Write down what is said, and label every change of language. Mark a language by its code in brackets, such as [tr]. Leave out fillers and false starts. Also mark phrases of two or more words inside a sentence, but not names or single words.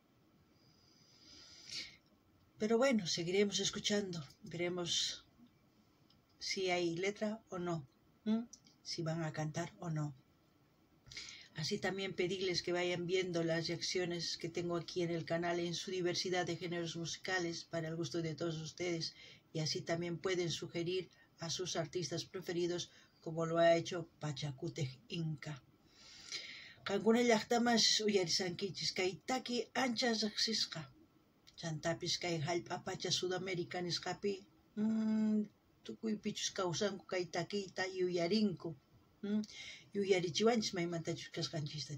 [es] Pero bueno, seguiremos escuchando, veremos si hay letra o no, si van a cantar o no. Así también pedirles que vayan viendo las reacciones que tengo aquí en el canal en su diversidad de géneros musicales para el gusto de todos ustedes, y así también pueden sugerir a sus artistas preferidos como lo ha hecho Pachacutej Inca. [qu] Qankuna llaqtamas uyarisankichis kay taki ancha riqsisqa. Chantapis kay hallp'a pacha Sudamérica nisqapi tukuypichus kawsanku kay takiyta yuyarinku. Yuyarichiwanchis maymantachus kasqanchista.